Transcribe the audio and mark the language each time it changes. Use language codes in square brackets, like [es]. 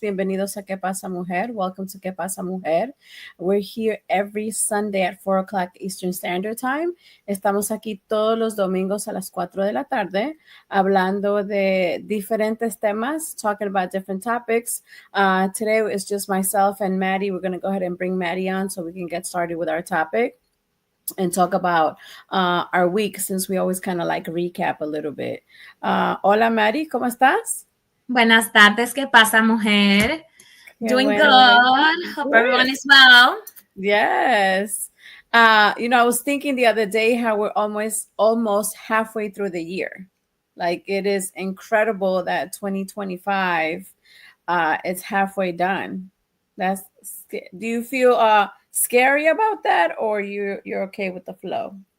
[es] Bienvenidos a ¿Qué Pasa Mujer? [en] Welcome to [es] ¿Qué Pasa Mujer? [en] We're here every Sunday at 4 o'clock Eastern Standard Time. [es] Estamos aquí todos los domingos a las 4 de la tarde hablando de diferentes temas, [en] talking about different topics. Today it's just myself and Maddie. We're going to go ahead and bring Maddie on so we can get started with our topic and talk about our week, since we always kind of like recap a little bit. [es] Hola, Maddie, ¿cómo estás? Buenas tardes, ¿qué pasa, mujer? Qué [en] Doing [es] bueno. [en] good. Hope everyone is well. Yes. I was thinking the other day how we're almost halfway through the year. Like, it is incredible that 2025 it's halfway done. Do you feel scary about that, or you're okay with the flow?